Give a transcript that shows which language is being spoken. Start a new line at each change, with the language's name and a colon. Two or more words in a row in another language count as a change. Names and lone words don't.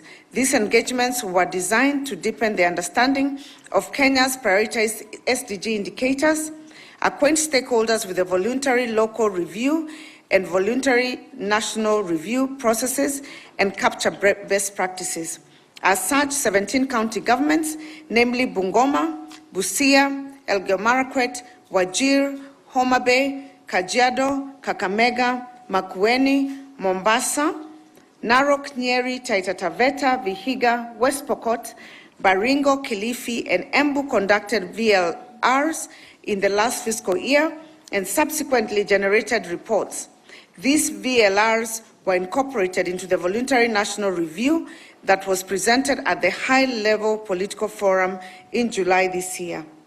English: These engagements were designed to deepen the understanding of Kenya's prioritized SDG indicators, acquaint stakeholders with the voluntary local review and voluntary national review processes, and capture best practices. As such, 17 county governments, namely Bungoma, Busia, Elgeyo Marakwet, Wajir, Homa Bay, Kajiado, Kakamega, Makueni, Mombasa, Narok, Nyeri, Taita Taveta, Vihiga, West Pokot, Baringo, Kilifi, and Embu conducted VLRs in the last fiscal year and subsequently generated reports. These VLRs were incorporated into the voluntary national review that was presented at the high-level political forum in July this year.